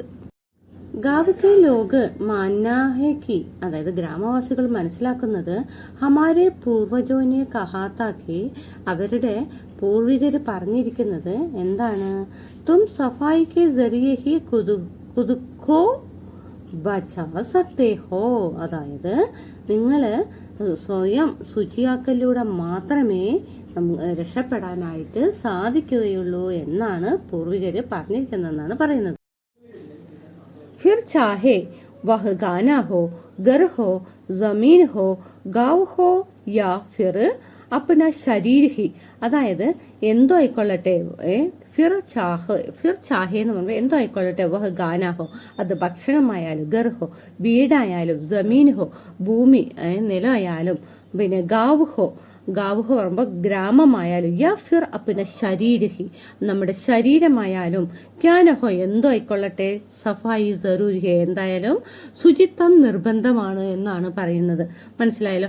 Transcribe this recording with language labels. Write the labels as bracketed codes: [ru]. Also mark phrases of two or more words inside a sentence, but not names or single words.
[hi] गांव के लोग मानना है कि, [ml] അതായത് ഗ്രാമവാസികൾ മനസ്സിലാക്കുന്നത് [hi] हमारे पूर्वजों ने कहा था कि, [ml] അവരുടെ പൂർവികര് പറഞ്ഞിരിക്കുന്നത് എന്താണ്, [hi] तुम सफाई के ज़रिए ही खुद को बचा सकते हो, [ml] അതായത് നിങ്ങള് സ്വയം ശുചിയാക്കലിലൂടെ മാത്രമേ രക്ഷപ്പെടാനായിട്ട് സാധിക്കുകയുള്ളൂ എന്നാണ് പൂർവികര് പറഞ്ഞിരിക്കുന്നതെന്നാണ് പറയുന്നത്. [hi] फिर चाहे वह गाना हो, घर हो, जमीन हो, गांव हो या फिर അപ്പന [ml] ശരീരഹി, അതായത് എന്തോ ആയിക്കൊള്ളട്ടെ, [hi] फिर चाहे [ml] എന്ന് പറയുമ്പോൾ എന്തോ ആയിക്കൊള്ളട്ടെ, [hi] वह खाना हो, [ml] അത് ഭക്ഷണമായാലും, ഗർഹോ വീടായാലും, [hi] ज़मीन हो [ml] ഭൂമി നിലമായാലും, പിന്നെ [hi] गांव हो [ml] പറയുമ്പോൾ ഗ്രാമമായാലും, [hi] या फिर अपना शरीर ही [ml] നമ്മുടെ ശരീരമായാലും, ക്യാനഹോ എന്തോ ആയിക്കൊള്ളട്ടെ, [hi] सफाई ज़रूरी है [ml] എന്തായാലും ശുചിത്വം നിർബന്ധമാണ് എന്നാണ് പറയുന്നത്. മനസ്സിലായല്ലോ?